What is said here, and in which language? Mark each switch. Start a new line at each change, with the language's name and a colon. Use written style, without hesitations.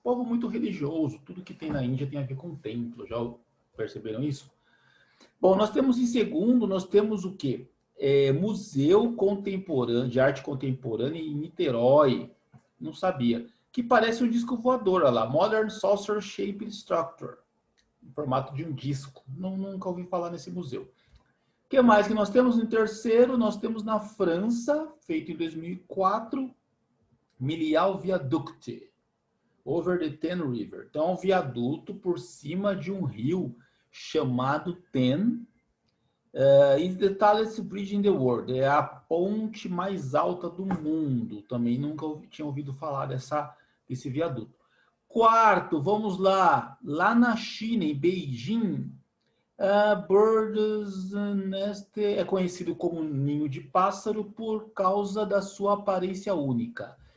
Portuguese: Povo muito religioso, tudo que tem na Índia tem a ver com templo. Já perceberam isso? Bom, nós temos em segundo, nós temos o quê? Museu Contemporâneo, de Arte Contemporânea em Niterói. Não sabia. Que parece um disco voador, olha lá.
English: Modern Saucer Shaped Structure.
Portuguese: Em formato de um disco. Nunca ouvi falar nesse museu. O que mais que nós temos em terceiro? Nós temos na França, feito em 2004, Milial Viaduct,
English: over the Ten River.
Portuguese: Então, é um viaduto por cima de um rio chamado Ten.
English: Is the tallest bridge in the world.
Portuguese: É a ponte mais alta do mundo. Também nunca tinha ouvido falar desse viaduto. Quarto, vamos lá. Lá na China, em Beijing, Bird's Nest é conhecido como ninho de pássaro por causa da sua aparência única.